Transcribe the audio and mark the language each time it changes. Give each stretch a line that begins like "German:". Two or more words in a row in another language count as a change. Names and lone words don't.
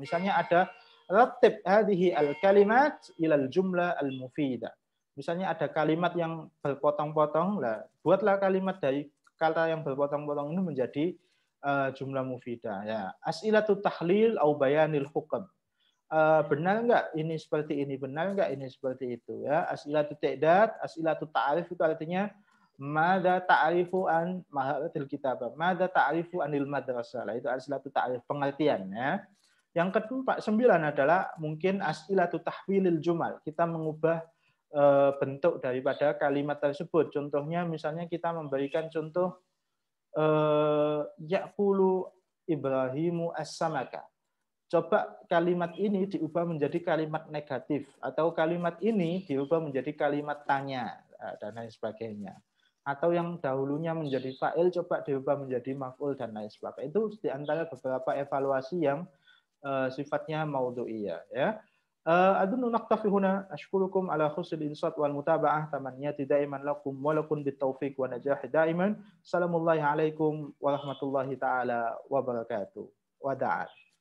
Indonesian: Misalnya ada
Arabic: رتب هذه الكلمات إلى الجملة المفيدة.
Indonesian: Misalnya ada kalimat yang berpotong-potong, lah buatlah kalimat dari kata yang berpotong-potong ini menjadi
Arabic: jumlah mufidah.
Indonesian: Ya,
Arabic: أسئلة التحليل أو بيان الحكم.
Indonesian: Benar enggak ini seperti ini, benar enggak ini seperti itu, ya.
Arabic: أسئلة التعداد أسئلة التعريف
Indonesian: itu artinya
Arabic: ما تعريف عن مهارة الكتابة ما تعريف عن المدرسة.
Indonesian: Itu
Arabic: أسئلة التعريف,
Indonesian: pengertian, ya. Yang ke-9 adalah mungkin
Arabic: أسئلة تحويل الجمل.
Indonesian: Kita mengubah bentuk daripada kalimat tersebut. Contohnya misalnya kita memberikan contoh
Arabic: يأكل إبراهيم السمك.
Indonesian: Coba kalimat ini diubah menjadi kalimat negatif atau kalimat ini diubah menjadi kalimat tanya dan lain sebagainya. Atau yang dahulunya menjadi fa'il coba diubah menjadi maf'ul dan lain sebagainya. Itu di antara beberapa evaluasi yang sifatnya maudhu'iyah, ya.
Arabic: أظن نكتفي هنا أشكركم على حسن الإنصات والمتابعة تمنياتي دائما لكم ولكم بالتوفيق والنجاح دائما. السلام عليكم ورحمة الله تعالى وبركاته. Wada'at.